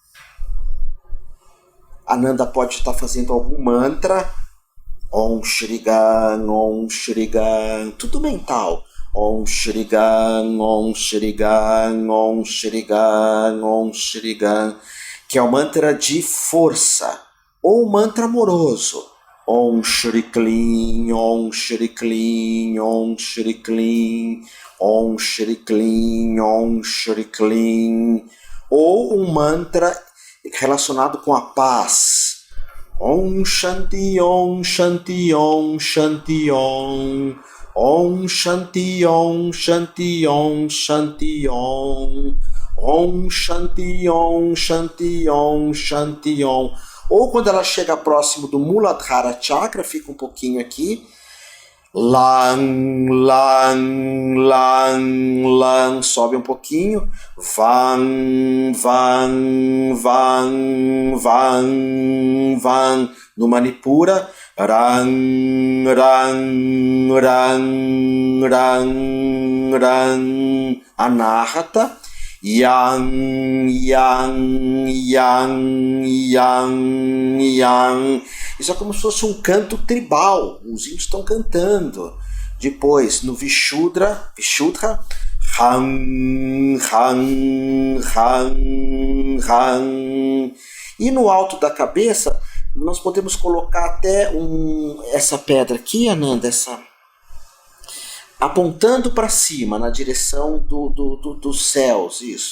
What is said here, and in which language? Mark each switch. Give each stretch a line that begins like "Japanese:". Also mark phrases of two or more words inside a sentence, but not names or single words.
Portuguese: A Ananda pode estar fazendo algum mantra.
Sanskrit: Om Shrigan, Om Shrigan,
Portuguese: tudo mental.
Sanskrit: Om Shrigan, Om Shrigan, Om Shrigan, Om Shrigan,
Portuguese: que é o mantra de força, ou mantra amoroso.
Sanskrit: Om Shri Klim, Om Shri Klim, Om Shri Klim, Om Shri Klim, Om Shri Klim,
Portuguese: ou um mantra relacionado com a paz.
Sanskrit: Om Shanti, Om Shanti, Om Shanti, Om. Om Shanti, Om Shanti, Om Shanti, Om. Om Shanti, Om Shanti, Om Shanti, Om.
Portuguese: Ou quando ela chega próximo do Muladhara Chakra, fica um pouquinho aqui.
Sanskrit: Lang, lang, lang, lang,
Portuguese: sobe um pouquinho.
Sanskrit: Vang, vang, vang, vang, vang.
Portuguese: No Manipura.
Sanskrit: Rang, rang, rang, rang, rang.
Portuguese: Anahata.
Sanskrit: Yang, yang, yang, yang, yang.
Portuguese: Isso é como se fosse um canto tribal. Os índios estão cantando. Depois, no Vishuddha,
Sanskrit: Han, Han, Han, Han.
Portuguese: E no alto da cabeça, nós podemos colocar até essa pedra aqui, Ananda, apontando para cima, na direção dos céus, isso.